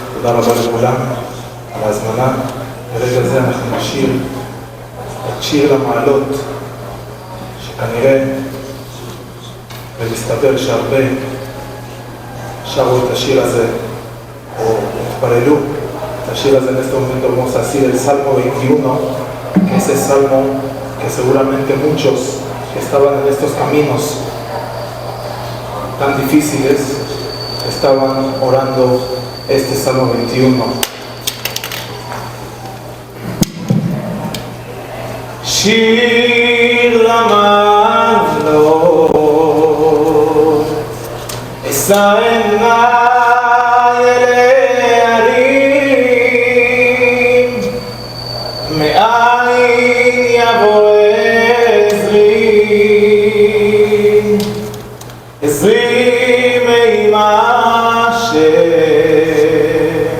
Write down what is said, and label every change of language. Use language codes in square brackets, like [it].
[he] תודה רבה לכולם על ההזמנה. ברגע זה אנחנו נשיר את שיר המעלות, שכנראה ומסתבר שהרבה שרו את השיר הזה o התפללו את השיר הזה. [es] En este momento vamos a decir el Salmo 21, que ese salmo que seguramente muchos que estaban en estos caminos tan difíciles estaban orando este Salmo 21. [he] שיר למעלות, אשא עיניי אל ההרים, מאין יבוא עזרי, עזרי מעם השם,